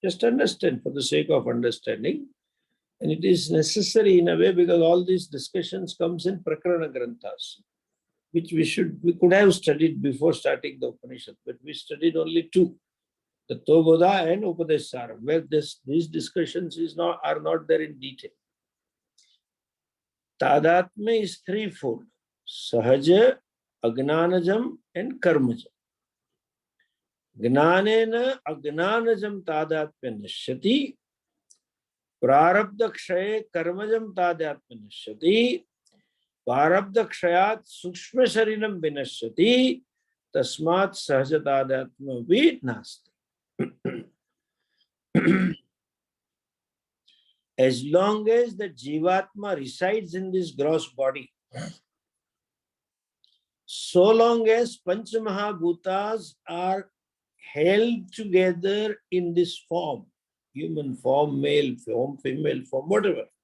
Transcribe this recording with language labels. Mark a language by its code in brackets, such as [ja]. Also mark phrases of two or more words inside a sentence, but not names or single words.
[en] Just understand for the sake of understanding. And it is necessary in a way because all these discussions comes in Prakarana Granthas, which we could have studied before starting the Upanishad, but we studied only two, the Toboda and Upadesara, where these discussions are not there in detail. Tadatma is threefold: Sahaja, Agnanajam, and Karmajam. [sa] ज्ञानेन अज्ञानजं तादात्म्य नश्यति, प्रारब्ध क्षये कर्मजं तादात्म्य नश्यति, प्रारब्ध क्षयात् सूक्ष्म शरीरं विनश्यति, तस्मात् सहज तादात्म्य वि नास्ति. [en] As long as the Jivatma resides in this gross body, so long as Panchamahabhutas are held together in this form, human form, male form, female form, whatever.